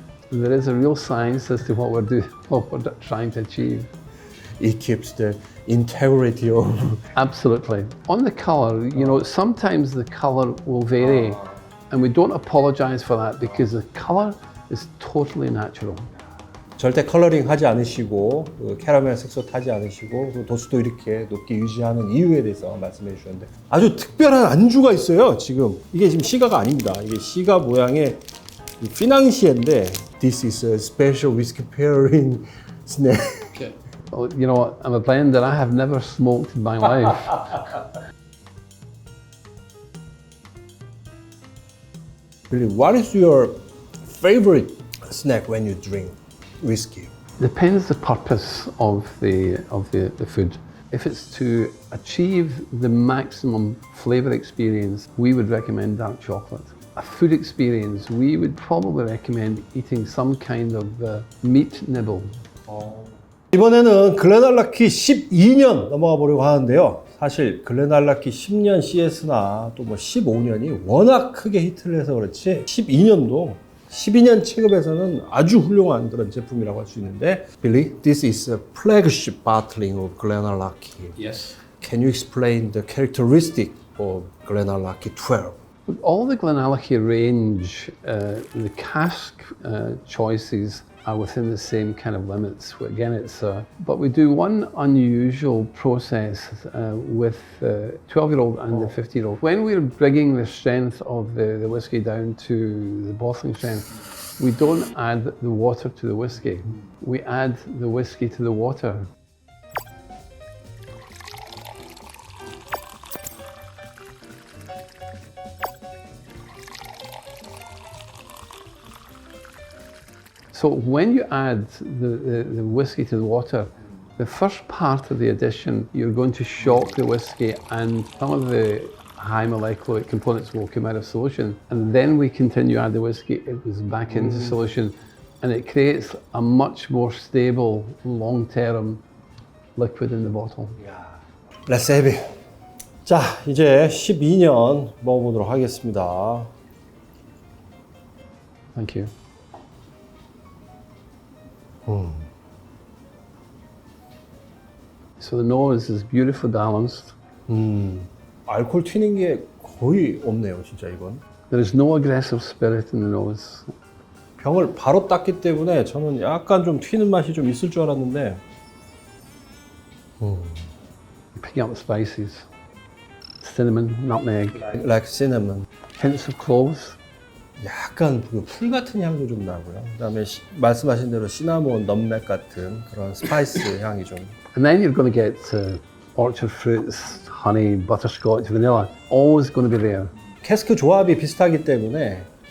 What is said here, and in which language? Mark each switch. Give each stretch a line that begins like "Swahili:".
English: And there is a real science as to what we're trying to achieve. It keeps the integrity of... Absolutely. On the colour, you know, sometimes the colour will vary and we don't apologise for that because the colour is totally natural.
Korean: 절대 컬러링 하지 않으시고 캐러멜 색소 타지 않으시고 그 도수도 이렇게 높게 유지하는 이유에 대해서 말씀해 주셨는데 아주 특별한 안주가 있어요. 지금 이게 지금 시가가 아닙니다. 이게 시가 모양의 피낭시에인데
English: This is a special whiskey pairing snack. Well, you know, I'm a blender. I have never smoked in my life. Really, what is your favorite snack when you drink whiskey? Depends the purpose of the food. If it's to achieve the maximum flavour experience, we would recommend dark chocolate. a food experience, we would probably recommend eating some kind of meat nibble.
Korean: 이번에는 글렌알라키 12년 넘어가 보려고 하는데요. 사실 글렌알라키 10년 CS나 또 뭐 15년이 워낙 크게 히트를 해서 그렇지 12년도 12년 체급에서는 아주 훌륭한 그런 제품이라고 할 수 있는데
English: Billy, this is a flagship bottling of Glenallachie. Yes. Can you explain the characteristic of Glenallachie 12? All the Glenallachie range, the cask choices are within the same kind of limits. Again, it's but we do one unusual process with the 12-year-old and the 15-year-old. When we're bringing the strength of the whiskey down to the bottling strength, we don't add the water to the whiskey. We add the whiskey to the water. So when you add the whiskey to the water, the first part of the addition, you're going to shock the whiskey and some of the high molecular components will come out of solution. And then we continue to add the whiskey, it goes back into solution and it creates a much more stable, long-term liquid in the bottle. Let's have it.
Korean: 자, 이제 12년 먹어보도록 하겠습니다.
English: Thank you. So the nose is beautifully balanced.
Korean: 알코올 튀는 게 거의 없네요, 진짜 이건.
English: There is no aggressive spirit in the nose.
Korean: 병을 바로 땄기 때문에 저는 약간 좀 튀는 맛이 좀 있을 줄 알았는데
English: Picking up the spices. Cinnamon, nutmeg, like cinnamon. hints of cloves.
Korean: 약간 그 풀 같은 향도 좀 나고요. 그다음에 말씀하신 대로 시나몬, 넘맥 같은 그런 스파이스 향이 좀.
English: And then you're going to get orchard fruits, honey, butterscotch, vanilla. Always going to be there.
Korean: 캐스크 조합이 비슷하기 때문에